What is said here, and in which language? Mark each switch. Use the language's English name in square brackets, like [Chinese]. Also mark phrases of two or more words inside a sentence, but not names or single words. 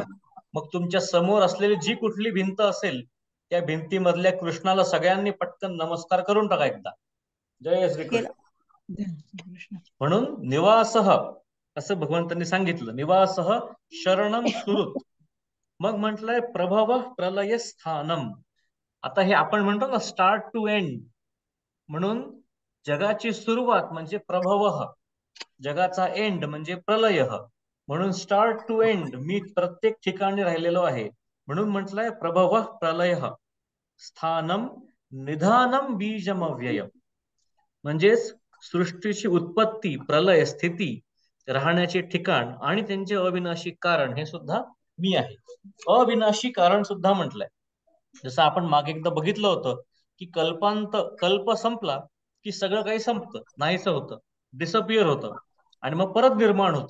[Marathi] मग तुमच्या समोर असलेली जी कुठली भिंत असेल, त्या भिंतीमधल्या कृष्णाला सगळ्यांनी पटकन नमस्कार करून टाका एकदा, जय श्रीकृष्ण. म्हणून निवास असं भगवंतांनी सांगितलं, [Sanskrit] निवास शरणम सुरुत. [Marathi] मग म्हटलंय [Sanskrit] प्रभव प्रलय स्थानम. [Marathi] आता हे आपण म्हणतो ना [English] start to end, [Marathi] म्हणून जगाची सुरुवात म्हणजे प्रभव, जगाचा एंड म्हणजे प्रलय. म्हणून [English] start to end [Marathi] मी प्रत्येक ठिकाणी राहिलेलो आहे, म्हणून म्हटलंय [Sanskrit] प्रभव प्रलय स्थानम निधानम बीजम अव्ययम. [Marathi] म्हणजेच सृष्टीची उत्पत्ती, प्रलय, स्थिती, राहण्याचे ठिकाण आणि त्यांचे अविनाशी कारण हे सुद्धा मी आहे. अविनाशी कारण सुद्धा म्हटलंय. जसं आपण मागे एकदा बघितलं होतं की कल्प संपला की सगळं काही संपतं, नाहीसं होतं, डिसअपिअर होतं, आणि मग परत निर्माण होतं.